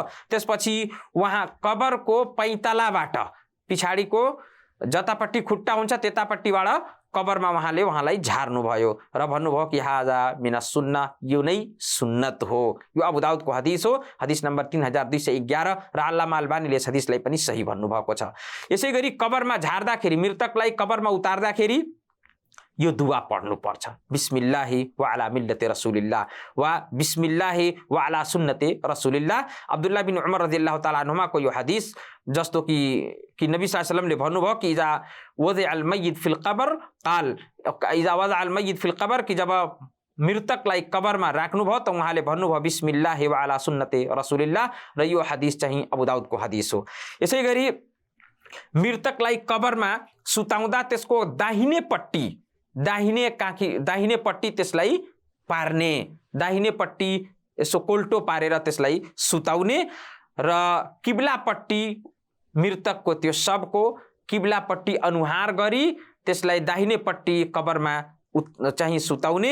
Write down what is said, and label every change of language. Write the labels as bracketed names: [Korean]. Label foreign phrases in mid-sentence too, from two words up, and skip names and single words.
[Nepali] त्यसपछि उहाँ कबरको पैतालाबाट पछाडिको जतापट्टि खुट्टा हुन्छ त्यतापट्टिबाट कबरमा उहाँलाई झार्नुभयो र भन्नुभयो कि [Arabic] هذا من السنة, [Nepali] यो नै सुन्नत हो। यो अबू दाऊदको हदिस हो, हदिस नम्बर 3211 र अल्लामा अल्बानीले यस हदिसलाई पनि सही भन्नुभएको छ। यसै गरी कबरमा झार्दाखेरि, मृतकलाई कबरमा उतार्दाखेरि यो दुआ पढ्नु पर्छ, [Arabic] بسم الله و على ملة رسول الله أو بسم الله و على سنة رسول الله. [Nepali] अब्दुल्लाह बिन उमर [Arabic] رضي الله تعالى عنهما [Nepali] को यो हदिस जस्तो कि नबी [Arabic] صلى الله عليه وسلم [Nepali] ले भन्नुभयो कि [Arabic] إذا وضع الميت في القبر قال إذا وضع الميت في القبر [Nepali] कि जब मृतकलाई कबरमा राख्नुभयो त उहाँले भन्नुभयो [Arabic] بسم الله و على سنة رسول الله [Nepali] र यो हदिस चाहिँ अबू दाऊदको हदिस हो। यसै गरी मृतकलाई कबरमा सुताउँदा त्यसको दाहिने पट्टी त्यसलाई पार्ने, दाहिने पट्टी यसो कोल्टो पारेर त्यसलाई सुताउने र किब्लापट्टि मृतकको त्यो शवको किब्लापट्टि अनुहार गरी त्यसलाई दाहिने पट्टि कबरमा चाहिँ सुताउने।